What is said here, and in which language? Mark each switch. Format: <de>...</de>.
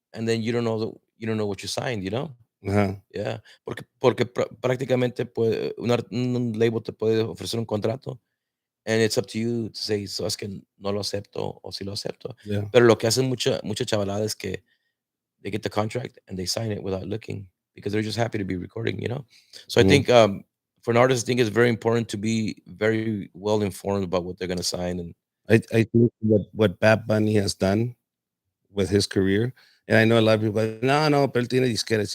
<en>And then you don't know what you signed, Ajá. Yeah.</en> <es>Porque prácticamente un label te puede ofrecer un contrato.</es> <en>And it's up to you to say,</en> <es>sabes que no lo acepto</es> <en>o si lo acepto. Yeah.</en> <es>Pero lo que hacen mucha chavalada es que</es> <en>they get the contract and they sign it without looking, because they're just happy to be recording. So I Mm. think, for an artist, I think it's very important to be very well informed about what they're going to sign. And I think what Bad Bunny has done with his career, and I know a lot of people like,</en> <es>no, no, pero él tiene disqueras.</es>